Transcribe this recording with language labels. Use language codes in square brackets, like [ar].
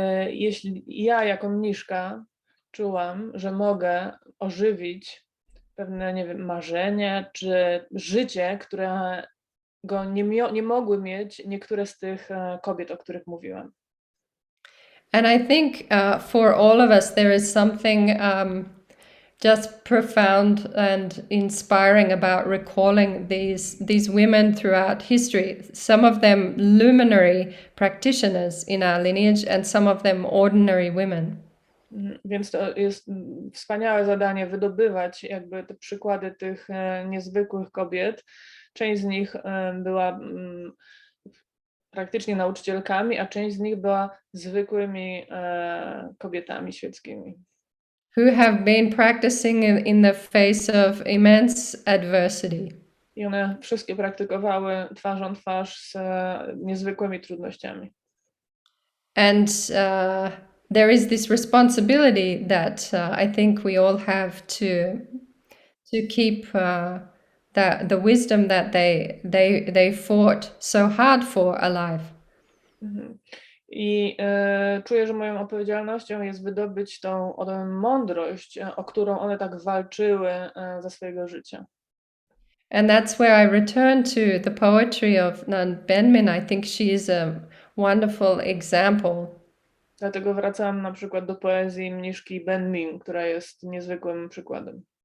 [pl] Jeśli ja jako mniszka czułam, że mogę ożywić pewne, nie wiem, marzenie czy życie, którego nie mogły mieć niektóre z tych kobiet, o których mówiłam. [en] And I think for all of us there is something just profound and inspiring about recalling these women throughout history. Some of them luminary practitioners in our lineage and some of them ordinary women. [pl] Więc to jest wspaniałe zadanie wydobywać jakby te przykłady tych niezwykłych kobiet. Część z nich była praktycznie nauczycielkami, a część z nich była zwykłymi kobietami świeckimi. [en] Who have been practicing in the face of immense adversity. [pl] I one wszystkie praktykowały twarzą w twarz z niezwykłymi trudnościami. [en] And there is this responsibility that I think we all have to keep the wisdom that they fought so hard for alive. [pl] I czuję, że moją odpowiedzialnością jest wydobyć tą mądrość, o którą one tak walczyły za swojego życia. [en] And that's where I return to the poetry of Nan Benmin. I think she is a wonderful example. [pl] Dlatego wracam na przykład do poezji mniszki Benmin, która jest niezwykłym przykładem.